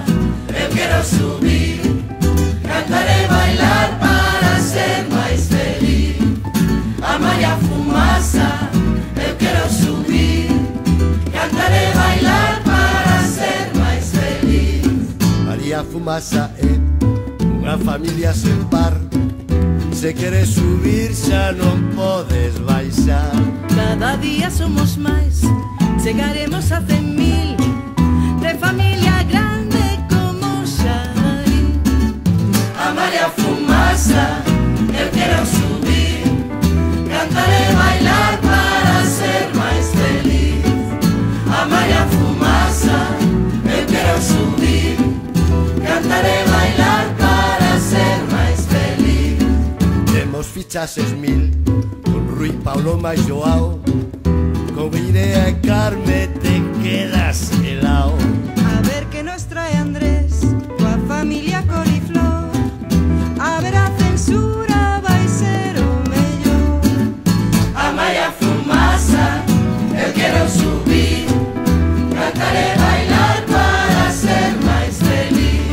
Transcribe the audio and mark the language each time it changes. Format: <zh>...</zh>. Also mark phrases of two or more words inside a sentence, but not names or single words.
<pt>eu quero subir, cantar e bailar para ser mais feliz. A Maria Fumaça, eu quero subir, cantar e bailar para ser mais feliz.</pt> <gl>María Fumaça é unha familia sen par. Se queres subir xa non podes baixar. Cada día somos máis, chegaremos a 100.000, de familia grande como Xai.</gl> <pt>A Maria Fumaça, eu quero subir, cantar e bailar para ser mais feliz. A Maria Fumaça, eu quero subir, cantar e bailar para ser mais feliz.</pt> <gl>Temos fichases 1000 con Rui, Paulo máis Joao. Con Irea e Carme te quedas helao. A ver que nos trae Andrés, coa familia Coliflor. A ver a censura vai ser o mellor.</gl> <pt>A Maria Fumaça, eu quero subir, cantar e bailar para ser mais feliz.</pt>